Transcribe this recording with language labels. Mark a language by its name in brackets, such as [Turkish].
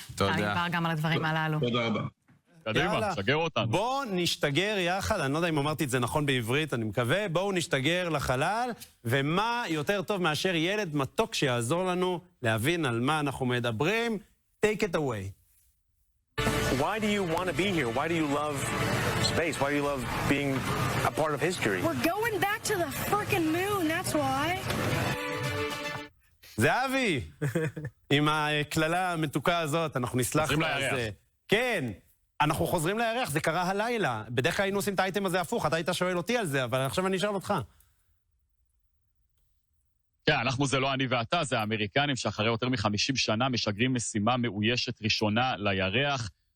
[Hebrew] תודה. גם על הדברים הללו. תודה רבה. קדימה, שגר אותנו. בואו נשתגר יחד, אני לא יודע אם אמרתי את זה נכון בעברית, אני מקווה, בואו נשתגר לחלל, ומה יותר טוב מאשר ילד מתוק שיעזור לנו להבין על מה אנחנו מדברים. [English] Take it away. Why do you want to be here? Why do you love space? Why do you love being a part of history? We're going back to the frickin' moon, that's why. [Hebrew] זהבי, עם הכללה המתוקה הזאת, אנחנו נסלח לה על זה. כן, אנחנו חוזרים לירח, זה קרה הלילה. בדרך כלל היינו עושים את האייטם הזה הפוך, אתה היית שואל אותי על זה, אבל עכשיו אני אשאל אותך. כן, אנחנו זה לא אני ואתה, זה האמריקנים שאחרי יותר מ-50 שנה משגרים משימה מאוישת ראשונה לירח.